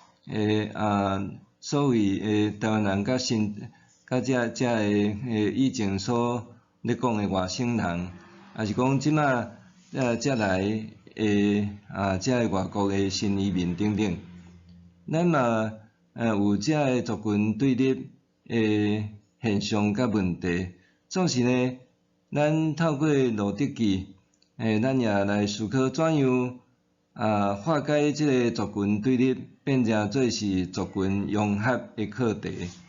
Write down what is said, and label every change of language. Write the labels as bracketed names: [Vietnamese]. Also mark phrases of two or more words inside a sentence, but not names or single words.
[Min Nan Chinese] 所谓台湾人甲遮个以前所咧讲的外省人，也是讲即马遮来遮个外国的新移民等等，咱嘛有遮个族群对立的现象甲问题。总是呢，咱透过路得记，咱也来思考怎样化解即个族群对立，变成做是族群融合的课题。